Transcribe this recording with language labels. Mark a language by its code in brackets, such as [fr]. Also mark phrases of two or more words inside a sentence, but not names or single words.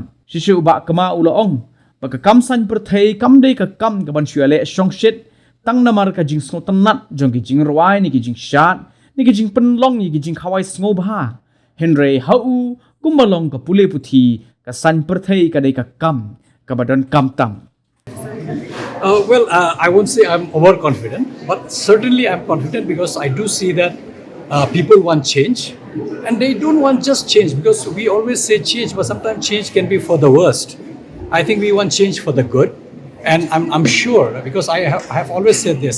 [kha] Shishu uba kama ula ong baka kam san Pyrthei kam dei ka kam ka ban shuale Shongshit tang namar ka jing so tanat jong ki Jingrwai ni ki jing shat ni ki jing penlong ni ki jing khawai sngo bha. Hynrei hau kumbalong ka pule puthi ka san Pyrthei ka dei ka kam ka badon kam tam. [en] I won't say I'm overconfident, but certainly I'm confident because I do see that people want change, and they don't want just change because we always say change, but sometimes change can be for the worst. I think we want change for the good, and I'm sure because I have always said this.